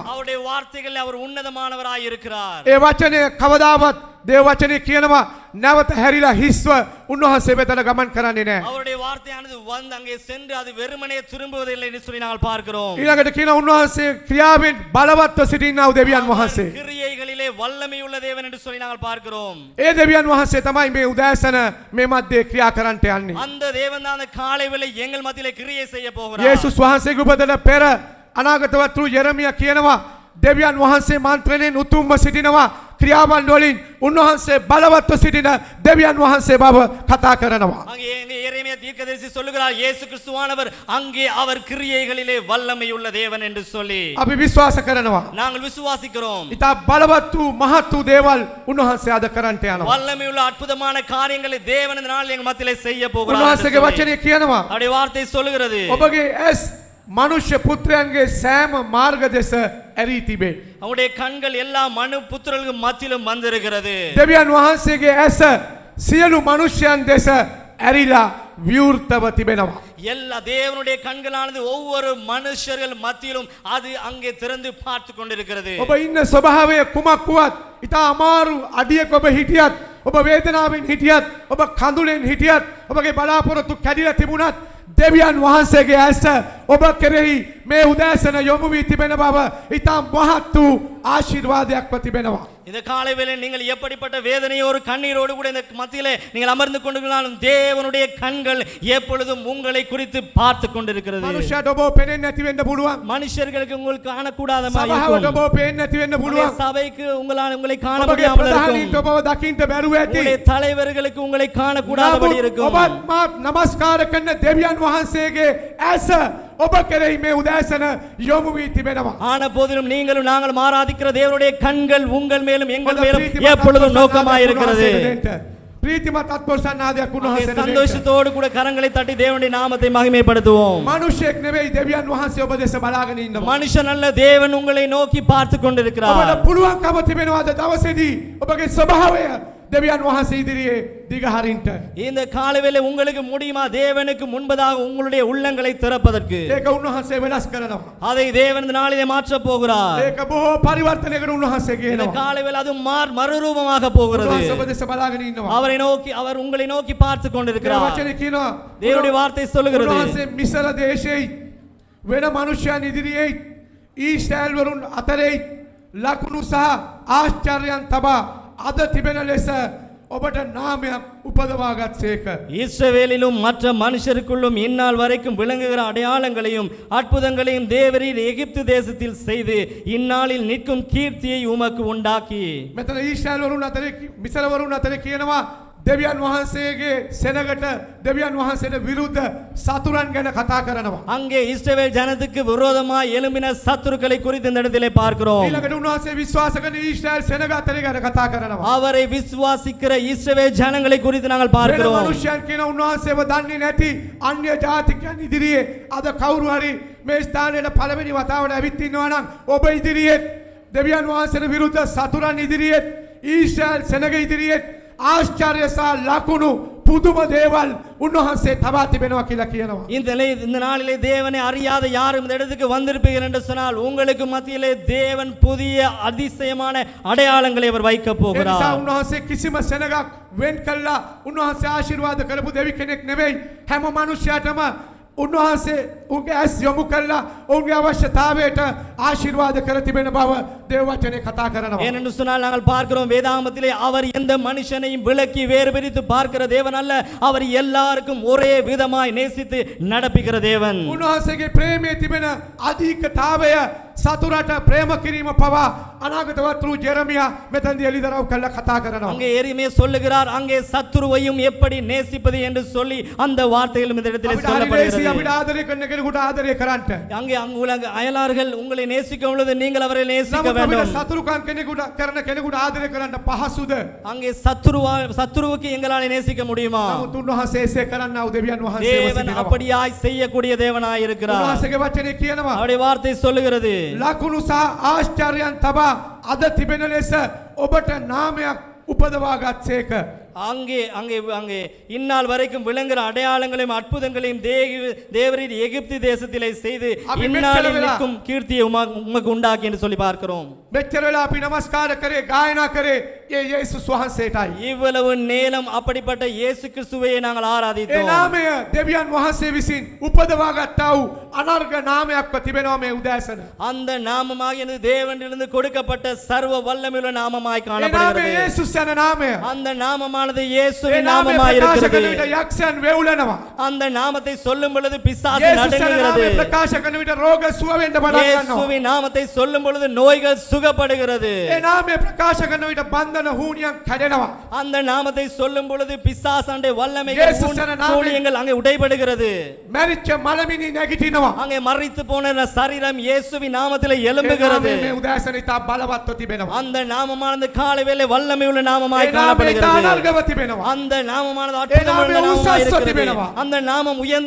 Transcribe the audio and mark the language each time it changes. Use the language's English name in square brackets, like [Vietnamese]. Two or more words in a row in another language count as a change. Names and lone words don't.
[Tamil] அவருடைய வார்த்தைகளில் அவர் உன்னதமானவராய் இருக்கிறார். [Sinhala] ඒ වචනය කවදාවත් දේව වචනේ කියනවා නැවත හැරිලා හිස්ව උන්වහන්සේ වෙතට ගමන් කරන්නේ නැහැ. [Tamil] அவருடைய வார்த்தையானது வந்து அங்கே சென்று அது வெறுமனே திரும்புவதில்லை என்று சொல்லி நாங்கள் பார்க்கிறோம். [Sinhala] ඊළඟට කියන උන්වහන්සේ ක්‍රියාවෙන් බලවත්ව සිටින්නා වූ දෙවියන් වහන්සේ. [Tamil] கிரியைகளிலே வல்லமையுள்ள தேவன் என்று சொல்லி நாங்கள் பார்க்கிறோம். [Sinhala] ඒ දෙවියන් වහන්සේ තමයි මේ උදෑසන මේ මැද්දේ ක්‍රියා කරන්නට යන්නේ. [Tamil] அந்த தேவன் தான் அந்த காலை வேளை எங்கள் மத்தியிலே கிரியை செய்ய போகிறார். [Sinhala] යේසුස් වහන්සේගේ උපතට පෙර අනාගතවත් වූ යෙරමියා කියනවා දෙවියන් වහන්සේ මන්ත්‍රණයෙන් උතුම්ව සිටිනවා ක්‍රියාවන් වලින් උන්වහන්සේ බලවත්ව සිටින දෙවියන් වහන්සේ බව කතා කරනවා. [Tamil] அங்கே எரேமியா தீர்க்கதரிசி சொல்லுகிறார் இயேசு கிறிஸ்துவானவர் அங்கே அவர் கிரியைகளிலே வல்லமையுள்ள தேவன் என்று சொல்லி. [Sinhala] අපි විශ්වාස කරනවා. [Tamil] நாங்கள் விசுவாசிக்கிறோம். [Sinhala] ඉතා බලවත් වූ මහත් වූ දේවල් උන්වහන්සේ අද කරන්නට යනවා. [Tamil] வல்லமையுள்ள அற்புதமான காரியங்களை தேவன் இந்த நாளில் எங்கள் மத்தியிலே செய்ய போகிறார். [Sinhala] උන්වහන්සේගේ වචනේ කියනවා [Tamil] அவருடைய வார்த்தை சொல்லுகிறது [Sinhala] ඔබගේ ඇස් මනුෂ්‍ය පුත්‍රයන්ගේ සෑම මාර්ග දෙස ඇරී තිබේ. [Tamil] அவருடைய கண்கள் எல்லா மனு புத்திரர்களுக்கு மத்தியிலும் வந்திருக்கிறது. [Sinhala] දෙවියන් වහන්සේගේ ඇස සියලු මනුෂ්‍යයන් දෙස ඇරිලා විවෘතව තිබෙනවා. [Tamil] எல்லா தேவனுடைய கண்களானது ஒவ்வொரு மனுஷர்கள் மத்தியிலும் அது அங்கே திறந்து பார்த்து கொண்டிருக்கிறது. [Sinhala] ඔබ ඉන්න ස්වභාවය කුමක් වුවත් ඉතා අමාරු අඩියක ඔබ හිටියත් ඔබ වේදනාවෙන් හිටියත් ඔබ කඳුලෙන් හිටියත් ඔබගේ බලාපොරොත්තු කැඩිලා තිබුණත් දෙවියන් වහන්සේගේ ඇස ඔබ කෙරෙහි මේ උදෑසන යොමු වී තිබෙන බව ඉතා මහත් වූ ආශිර්වාදයක්ව තිබෙනවා. [Tamil] இந்த காலை வேளை நீங்கள் எப்படிப்பட்ட வேதனையோடு கண்ணீரோடு கூட இந்த மத்தியிலே நீங்கள் அமர்ந்து கொண்டிருந்தாலும் தேவனுடைய கண்கள் எப்பொழுதும் உங்களை குறித்து பார்த்து கொண்டிருக்கிறது. [Sinhala] මනුෂ්‍යයට ඔබ පේන්නේ නැති වෙන්න පුළුවන්. [Tamil] மனுஷர்களுக்கு உங்களுக்கு காணக்கூடாத மாதிரி [Sinhala] සභාවට [Tamil] இருக்கும். [Sinhala] ඔබ පේන්නේ නැති වෙන්න පුළුවන්. [Tamil] சபைக்கு உங்களை காண [Sinhala] ඔබගේ [Tamil] முடியாமல் [Sinhala] ප්‍රධානීන්ට [Tamil] இருக்கும். [Sinhala] ඔබව දකින්න බැරුව ඇති. [Tamil] உங்களுடைய தலைவர்களுக்கு உங்களை காணக்கூடாதபடி இருக்கும். [Sinhala] ඔබත් මාත් නමස්කාර කරන දෙවියන් වහන්සේගේ ඇස ඔබ කෙරෙහි මේ උදෑසන යොමු වී තිබෙනවා. [Tamil] ஆன போதிலும் நீங்களும் நாங்களும் ஆராதிக்கிற தேவனுடைய கண்கள் உங்கள் மேலும் எங்கள் மேலும் எப்பொழுதும் நோக்கமாய் இருக்கிறது. [Sinhala] ප්‍රීතිමත් අත්පොරසන්නාදයක් උන්වහන්සේට දෙන්න. [Tamil] சந்தோஷத்தோடு கூட கரங்களை தட்டி தேவனுடைய நாமத்தை மகிமைப்படுத்துவோம். [Sinhala] මනුෂ්‍යෙක් නෙවෙයි දෙවියන් වහන්සේ ඔබ දෙස බලාගෙන ඉන්නවා. [Tamil] மனுஷன் அல்ல, தேவன் உங்களை நோக்கி பார்த்து கொண்டிருக்கிறார். [Sinhala] ඔබට පුළුවන්කම තිබෙනවාද දවසේදී ඔබගේ ස්වභාවය දෙවියන් වහන්සේ ඉදිරියේ දිගහරින්ට? [Tamil] இந்த காலைவேளை உங்களுக்கு முடியுமா தேவனுக்கு முன்பதாக உங்களுடைய உள்ளங்களை திறப்பதற்கு? [Sinhala] ඒක උන්වහන්සේ වෙනස් කරනවා. [Tamil] அதை தேவன் இந்த நாளிலே மாற்ற போகிறார். [Sinhala] ඒක බොහෝ පරිවර්තනයකට උන්වහන්සේ [Tamil] இந்த [Sinhala] කියනවා. [Tamil] காலைவேளை அது மறுரூபமாக போகிறது. [Sinhala] උන්වහන්සේ ඔබ දෙස බලාගෙන ඉන්නවා. [Tamil] அவர் உங்களை நோக்கி பார்த்து [Sinhala] ඒ [Tamil] கொண்டிருக்கிறார். [Sinhala] වචනේ කියනවා [Tamil] தேவனுடைய வார்த்தை சொல்லுகிறது. [Sinhala] උන්වහන්සේ මිසර දේශයේ වෙන මනුෂ්‍යයන් ඉදිරියේ ඊශ්‍රායල් වරුන් අතරේ ලකුණු සහ ආශ්චර්යයන් තබා අද තිබෙන ලෙස ඔබට නාමයක් උපදවාගත්සේක. [Tamil] இஸ்ரவேலிலும் மற்ற மனுஷருக்குள்ளும் இந்நாள் வரைக்கும் விளங்குகிற அடையாளங்களையும் அற்புதங்களையும் தேவரீர் எகிப்து தேசத்தில் செய்து இந்நாளில் நிற்கும் கீர்த்தியை உமக்கு உண்டாக்கி. [Sinhala] මෙතන ඊශ්‍රායල් වරුන් අතරේ මිසර වරුන් අතරේ කියනවා දෙවියන් වහන්සේගේ සෙනගට දෙවියන් වහන්සේට විරුද්ධ සතුරන් ගැන කතා කරනවා. [Tamil] அங்கே இஸ்ரவேல் ஜனத்துக்கு விரோதமாய் எழும்பின சத்துருக்களை குறித்து இந்த இடத்திலே பார்க்கிறோம். [Sinhala] ඊළඟට උන්වහන්සේ විශ්වාස කරන ඊශ්‍රායල් සෙනග අතරේ ගැන කතා කරනවා. [Tamil] அவரை விசுவாசிக்கிற இஸ்ரவேல் ஜனங்களை குறித்து நாங்கள் [Sinhala] වෙන [Tamil] பார்க்கிறோம். [Sinhala] මනුෂ්‍යයන් කියන උන්වහන්සේව දන්නේ නැති අන්‍ය ජාතිකයන් ඉදිරියේ අද කවුරු හරි මේ ස්ථානයේ පළවෙනි වතාවට ඇවිත් ඉන්නවා නම් ඔබ ඉදිරියේ දෙවියන් වහන්සේට විරුද්ධ සතුරන් ඉදිරියේ ඊශ්‍රායල් සෙනග ඉදිරියේ ආශ්චර්ය සහ ලකුණු පුදුම දේවල් උන්වහන්සේ තබා තිබෙනවා කියලා කියනවා. [Tamil] இந்த நாளிலே தேவனை அறியாத யாரும் இந்த இடத்துக்கு வந்திருப்பீர்கள் என்று சொன்னால் உங்களுக்கு மத்தியிலே தேவன் புதிய அதிசயமான அடையாளங்களை அவர் வைக்க [Sinhala] ඒ නිසා [Tamil] போகிறார். [Sinhala] උන්වහන්සේ කිසිම සෙනගක් වෙන් කළා උන්වහන්සේ ආශිර්වාද කරපු දෙවි කෙනෙක් නෙවෙයි. හැම මනුෂ්‍යයටම උන්වහන්සේ උන්ගේ ඇස් යොමු කළා ඔවුන්ගේ අවශ්‍යතාවයට ආශිර්වාද කර තිබෙන බව දේව වචනේ කතා කරනවා. [Tamil] ஏனென்று சொன்னால் நாங்கள் பார்க்கிறோம் வேதாகமத்திலே அவர் எந்த மனுஷனையும் விலக்கி வேறு பிரித்து பார்க்கிற தேவன் அல்ல, அவர் எல்லாருக்கும் ஒரே விதமாய் நேசித்து நடப்பிக்கிற தேவன். [Sinhala] උන්වහන්සේගේ ප්‍රේමයේ තිබෙන අධිකතාවය සතුරට ප්‍රේම කිරීම පවා අනාගත වත්රු ජෙරමියා මෙතනදී එළිදරව් කළා කතා කරනවා. [Tamil] அங்கே எரிமே சொல்லுகிறார், அங்கே சத்துருவையும் எப்படி நேசிப்பது என்று சொல்லி அந்த வார்த்தைகளும் இந்த இடத்திலே சொல்லப்படுகிறது. [Sinhala] අපිට ආදරය කරන කෙනෙකුට ආදරය කරන්න. [Tamil] அங்கே உலக அயலார்கள் உங்களை நேசிக்கும் பொழுது நீங்கள் அவரை நேசிக்க [Sinhala] අපිට [Tamil] வேண்டும். [Sinhala] සතුරුකම් කෙනෙකුට කරන කෙනෙකුට ආදරය කරන්න පහසුද? [Tamil] அங்கே சத்துருவுக்கு எங்களால் நேசிக்க முடியுமா? [Sinhala] නමුත් උන්වහන්සේ එසේ කරන්නා වූ දෙවියන් වහන්සේ [Tamil] தேவன் அப்படியாய் செய்யக்கூடிய தேவனாய் இருக்கிறார். [Sinhala] උන්වහන්සේගේ වචනේ කියනවා [Tamil] அவருடைய வார்த்தை சொல்லுகிறது, [Sinhala] ලකුණු සහ ආශ්චර්යයන් තබා අද තිබෙන ලෙස ඔබට නාමයක් උපදවාගත්සේක. [Tamil] அங்கே அங்கே அங்கே இந்நாள் வரைக்கும் விளங்குகிற அடையாளங்களையும் அற்புதங்களையும் தேவரீர் எகிப்து தேசத்திலே செய்து இந்நாளில் நிற்கும் கீர்த்தியை உமக்கு உண்டாக்கி என்று சொல்லி பார்க்கிறோம். [Sinhala] මෙච්චර වෙලා අපි නමස්කාර කරේ ගායනා කරේ ඒ යේසුස් වහන්සේටයි. [Tamil] இவ்வளவு நேரம் அப்படிப்பட்ட இயேசு கிறிஸ்துவை நாங்கள் [Sinhala] ඒ [Tamil] ஆராதித்தோம். [Sinhala] නාමය දෙවියන් වහන්සේ විසින් උපදවාගත්තා වූ අනර්ග නාමයක්ව තිබෙනවා මේ උදෑසන. [Tamil] அந்த நாமமாகியது தேவனிலிருந்து கொடுக்கப்பட்ட சர்வ வல்லமையுள்ள நாமமாய் [Sinhala] ඒ නාමය [Tamil] காணப்படுகிறது. [Sinhala] යේසුස් යන නාමය. [Tamil] அந்த நாமமானது [Sinhala] ඒ [Tamil] இயேசுவின் [Sinhala] නාමය [Tamil] நாமமாய் [Sinhala] ප්‍රකාශ කරන [Tamil] இருக்கிறது. [Sinhala] විට යක්ෂයන් වෙවුලනවා. [Tamil] அந்த நாமத்தை சொல்லும் பொழுது பிசாசு [Sinhala] යේසුස් යන [Tamil] நடுங்குகிறது. [Sinhala] නාමය ප්‍රකාශ කරන විට රෝග සුව වෙන්න පටන් ගන්නවා. [Tamil] இயேசுவின் நாமத்தை சொல்லும் பொழுது நோய்கள் சுகப்படுகிறது. [Sinhala] ඒ නාමය ප්‍රකාශ කරන විට බන්ධන හූනියන් කැඩෙනවා. [Tamil] அந்த நாமத்தை சொல்லும் பொழுது பிசாசாண்டே வல்லமைகள் இயேசு சொன்ன நாமமே- ஊழியங்கள் அங்கே உடைபடுகிறது. [Sinhala] මැරිච්ච මලමිනි නැගිටිනවා. [Tamil] அங்கே மரித்து போன சரீரம் இயேசுவின் நாமத்திலே [Sinhala] ඒ [Tamil] எழும்புகிறது. [Sinhala] නාමය මේ උදෑසන ඉතා බලවත්ව තිබෙනවා. [Tamil] அந்த நாமமானது காலை வேளை வல்லமையுள்ள நாமமாய் [Sinhala] ඒ නාමය ඉතා [Tamil] காணப்படுகிறது. [Sinhala] අනර්ගව තිබෙනවා. [Tamil] அந்த நாமமானது [Sinhala] ඒ [Tamil] அற்புதமுள்ள [Sinhala] නාමය [Tamil] நாமமாய் [Sinhala] උසස්ව [Tamil] இருக்கிறது. [Sinhala] තිබෙනවා. [Tamil] அந்த நாமம் உயர்ந்த